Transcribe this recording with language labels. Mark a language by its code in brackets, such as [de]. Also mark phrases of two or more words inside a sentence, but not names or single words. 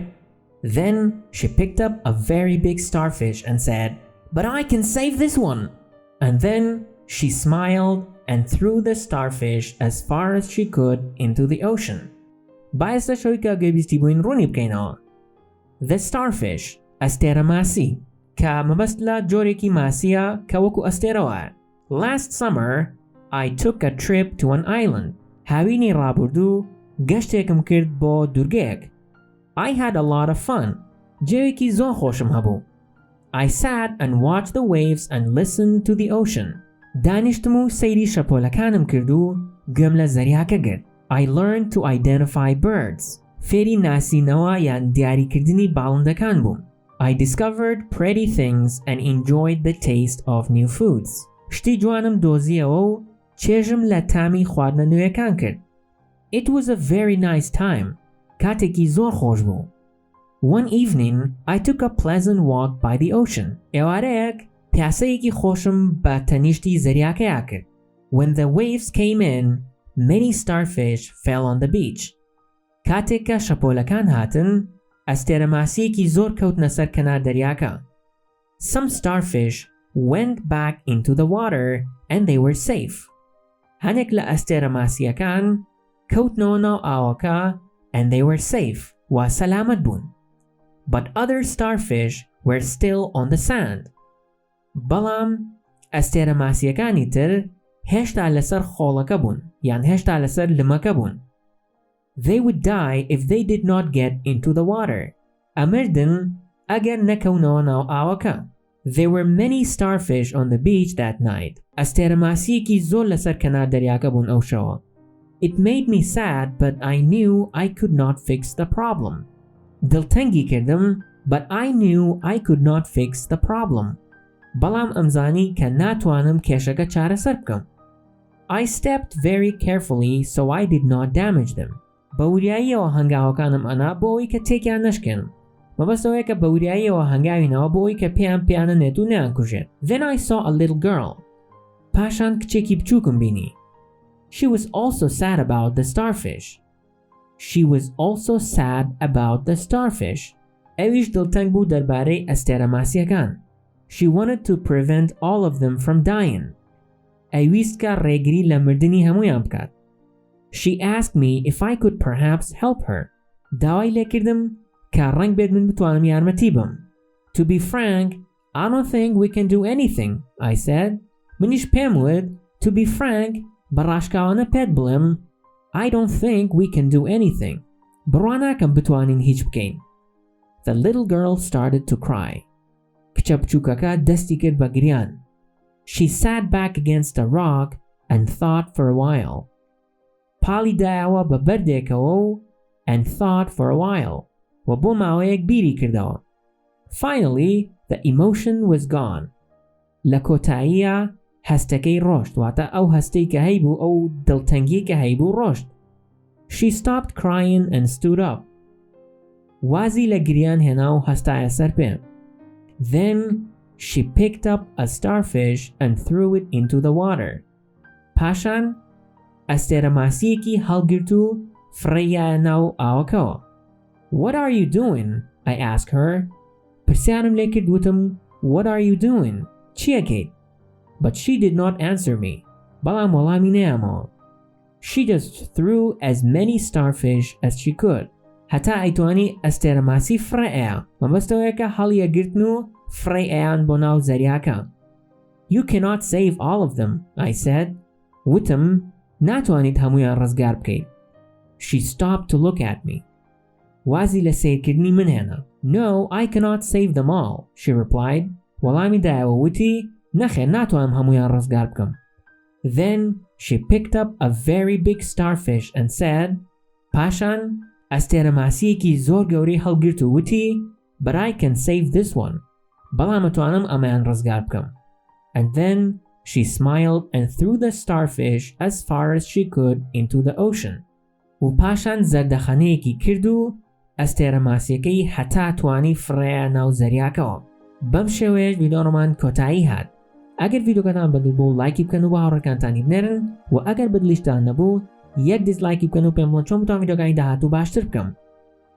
[en] Then she picked up a very big starfish and said, but I can save this one. And then she smiled and threw the starfish as far as she could into the ocean. The starfish. [ckb] ئەستێرە ماسی کە مەبەست لە جۆرێکی ماسیە کە وەکو ئەستێرەوە. [en] Last summer I took a trip to an island. [ckb] هاوینی ڕابردوو گەشتێکم کرد بۆ دوورگەیەک. [en] I had a lot of fun. [ckb] جێوێکی زۆر خۆشم هەبوو. [en] I sat and watched the waves and listened to the ocean. [ckb] دانیشتم و سەیری شەپۆلەکانم کرد و گوێم لە زەریاکە گرت. [en] I learned to identify birds. [ckb] فێری ناسینەوە یان دیاریکردنی باڵندەکان بووم. [en] I discovered pretty things and enjoyed the taste of new foods. [ckb] شتی جوانم دۆزیەوە و چێژم لە تامی خواردنە نوێیەکان کرد. [en] It was a very nice time. [ckb] کاتێکی زۆر خۆش بوو. [en] One evening, I took a pleasant walk by the ocean. [ckb] ئێوارەیەک پیاسەیەکی خۆشم بە تەنیشتی زەریاکەیە کرد. [en] When the waves came in, many starfish fell on the beach. [ckb] کاتێک کە شەپۆلەکان هاتن، ئەستێرە ماسیەکی زۆر کەوتنە سەر کەنار دەریاکە. [en] Some starfish went back into the water and they were safe. [ckb] هەنێک لە ئەستێرە ماسیەکان کەوتنەوە ناو ئاوەکە [en] and they were safe [ckb] و سەلامەت بوون. [en] But other starfish were still on the sand. [ckb] بەڵام ئەستێرە ماسیەکانی تر هێشتا لەسەر خۆڵەکە بوون یان هێشتا لەسەر لمەکە بوون. [en] They would die if they did not get into the water. [ckb] ئەمردن ئەگەر نەکەونەوە ناو ئاوەکە. [en] There were many starfish on the beach that night. [ckb] ئەستێرە ماسیەکی زۆر لەسەر کەنار دەریاکە بوون ئەو شەوە. [en] It made me sad, but I knew I could not fix the problem. [ckb] دڵتەنگی کردم, [en] but I knew I could not fix the problem. [ckb] بەڵام ئەمزانی کە ناتوانم کێشەکە چارەسەر بکەم. [en] I stepped very carefully so I did not damage them. [ckb] بەوریاییەوە هەنگاوەکانم ئەنا بۆ ئەوەی کە تێکیان نەشکێنم. مەبەستەوەیە کە بەوریاییەوە هەنگاوینەوە بۆ ئەوەی کە پێیان پیانەنێت و نەیانکوژێت. [en] Then I saw a little girl. [ckb] پاشان کچێکی بچووکم بینی. [en] She was also sad about the starfish. She was also sad about the starfish. [ckb] ئەویش دڵتەنگ بوو دەربارەی ئەستێرە ماسیەکان. [en] She wanted to prevent all of them from dying. [ckb] ئەویست کە ڕێگری لە مردنی هەموویان بکات. [en] She asked me if I could perhaps help her. [ckb] داوای لێکردم کە ڕەنگ بێت من بتوانم یارمەتی بم. [en] To be frank, I don't think we can do anything, I said. [ckb] منیش پێم وت, [en] to be frank, [ckb] بەڕاشکاوانە پێت بڵێم, [en] I don't think we can do anything. [ckb] بڕوا ناکەم بتوانین هیچ بکەین. [en] The little girl started to cry. [ckb] کچە بچووکەکە دەستی کرد بە گریان. [en] She sat back against a rock and thought for a while. [ckb] پاڵی دایەوە بە بەردێکەوە و [en] and thought for a while. [ckb] و بۆ ماوەیەک بیری کردەوە. [en] Finally, the emotion was gone. [ckb] لە کۆتاییە هەستەکەی ڕۆشت واتە ئەو هەستەی کە هەیبوو ئەو دڵتەنگی کە هەیبوو ڕۆشت. [en] She stopped crying and stood up. [ckb] وازی لە گریان هێنا و هەستایە سەر پێ. [en] Then she picked up a starfish and threw it into the water. [ckb] پاشان ئەستێرە ماسیەکی هەڵگرت و فڕێیایە ناو ئاوەکەوە. [en] What are you doing? I asked her. [ckb] پرسیارم لێ کرد وتم [en] What are you doing? [ckb] چیەکەیت؟ [en] But she did not answer me. [ckb] بەڵام وەڵامی نەیامەوە. [en] She just threw as many starfish as she could. [ckb] هەتا ئەیتوانی ئەستێرە ماسی فڕێ ئەیە. مەبەستەوەیە کە هەڵیەگرتن و فڕێ ئەیان بۆ ناو زەریاکە. [en] You cannot save all of them, I said. [ckb] وتم ناتوانیت هەموویان ڕزگار بکەیت. [en] She stopped to look at me. [ckb] وازی لە سیرکردنی من هێنا. [en] No, I cannot save them all, she replied. [ckb] وەڵامی دایەوە وتی نەخێر ناتوانم هەموویان ڕزگار بکەم. [en] Then she picked up a very big starfish and said, [ckb] پاشان ئەستێرە ماسیەکی زۆر گەورەی هەڵگرت و وتی [en] But I can save this one. [ckb] بەڵام ئەتوانم ئەمەیان ڕزگار بکەم. [en] And then she smiled and threw the starfish as far as she could into the ocean. [ckb] و پاشان زەردەخەنەیەکی کرد و ئەستێرە ماسیەکەی هەتا توانی فڕێیە ناو زەریاکەوە. بەم شێوەیەش ڤیدیۆڕۆمان کۆتایی هات. ئەگەر ڤیدیۆکەتان بەدڵ بوو لایکی بکەن و بە هاوڕێکانتانی بنێرن و ئەگەر بەدڵیشتان نەبوو یەک دیسلایکی بکەن و پێم بڵێن چۆن بتوانم ڤیدیۆکانی داهاتوو باشتر بکەم.